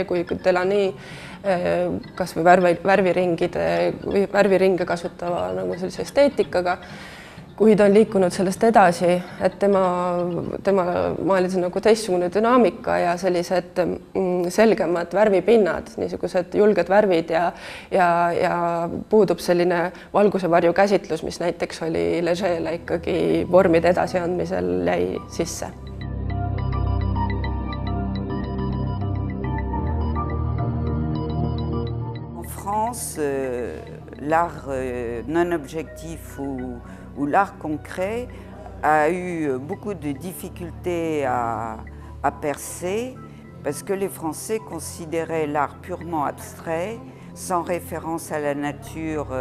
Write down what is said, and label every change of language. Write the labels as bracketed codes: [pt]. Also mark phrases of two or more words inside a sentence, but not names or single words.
[et] kui Delany kas või värviringe kasutava nagu sellise esteetikaga, kuid on liikunud sellest edasi, et tema maalis nagu teistsugune dünaamika ja sellised selgemad värvipinnad, niisugused julged värvid ja puudub selline valgusevarju käsitlus, mis näiteks oli Leger'le ikkagi vormide edasiandmisel jäi sisse. [fr] En France, l'art non objectif ou l'art concret a eu beaucoup de difficultés à percer parce que les Français considéraient l'art purement abstrait, sans référence à la nature